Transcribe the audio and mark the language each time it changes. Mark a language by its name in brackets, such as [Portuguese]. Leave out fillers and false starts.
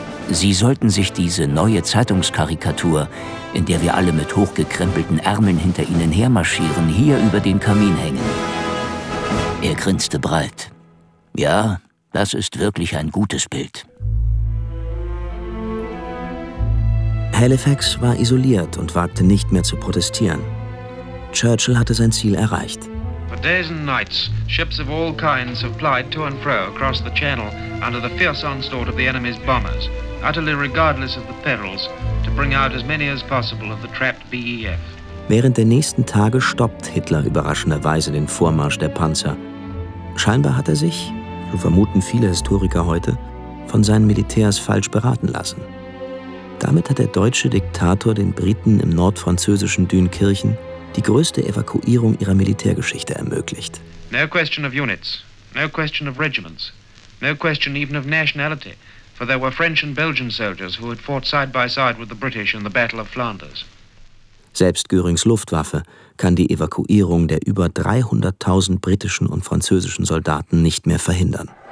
[German] Sie sollten sich diese neue Zeitungskarikatur, in der wir alle mit hochgekrempelten Ärmeln hinter Ihnen hermarschieren, hier über den Kamin hängen. Er grinste breit. Ja, das ist wirklich ein gutes Bild. Halifax war isoliert und wagte nicht mehr zu protestieren. Churchill hatte sein Ziel erreicht. [English] For days and nights, ships of all kinds have plied to and fro across the channel under the fierce onslaught of the enemy's bombers, utterly regardless of the perils, to bring out as many as possible of the trapped BEF. [German] Während der nächsten Tage stoppt Hitler überraschenderweise den Vormarsch der Panzer. Scheinbar hat er sich, so vermuten viele Historiker heute, von seinen Militärs falsch beraten lassen. Damit hat der deutsche Diktator den Briten im nordfranzösischen Dünkirchen die größte Evakuierung ihrer Militärgeschichte ermöglicht. [English] No question of units, no question of regiments, no question even of nationality, for there were French and Belgian soldiers who had fought side by side with the British in the Battle of Flanders. [German] Selbst Görings Luftwaffe kann die Evakuierung der über 300.000 britischen und französischen Soldaten nicht mehr verhindern.